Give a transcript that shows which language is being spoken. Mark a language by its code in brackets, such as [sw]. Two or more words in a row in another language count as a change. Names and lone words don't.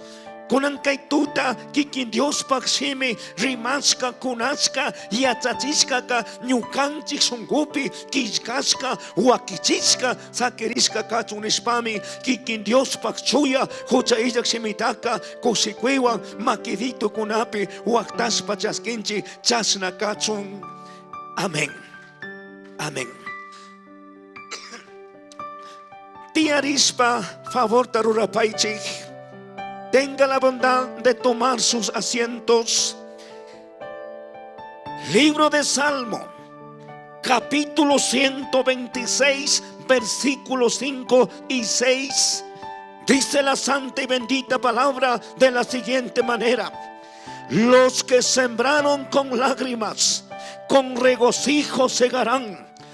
[qu] Kunan kay tuta kikin Dios paksimi rimaska kunaska yachachishka ka ñukanchik sungupi kishkashka wakichishka sakirishka kachunishpami kikin Dios pakchuya huchayllak shimitaka kusikwiwan makidito kunapi waktashpa chaskinchi chasna kachun. Amén. Amén. Tiarispa favor tarurapaychik. [es] Tenga la bondad de tomar sus asientos. Libro de Salmo, capítulo 126, versículos 5 y 6. Dice la santa y bendita palabra de la siguiente manera: los que sembraron con lágrimas, con regocijo segarán.